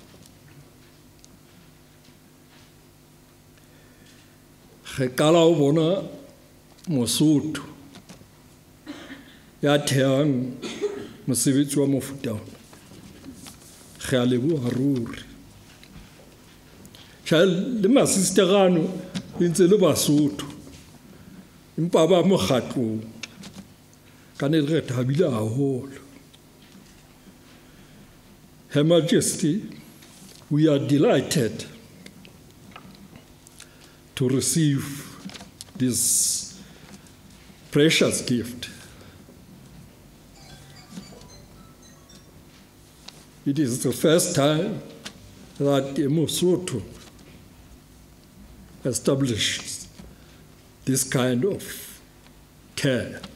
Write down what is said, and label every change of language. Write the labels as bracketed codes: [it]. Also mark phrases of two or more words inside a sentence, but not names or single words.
[st] Re qala ho bona Mosotho ya thehang mosebetsi wa mofuta ona. Re a leboha ruri. Le masistere ano e ntse le Basotho, empa ba mokgatlong ka ne re thabile haholo. [en] Her Majesty, we are delighted to receive this precious gift. It is the first time that Mosotho establishes this kind of care.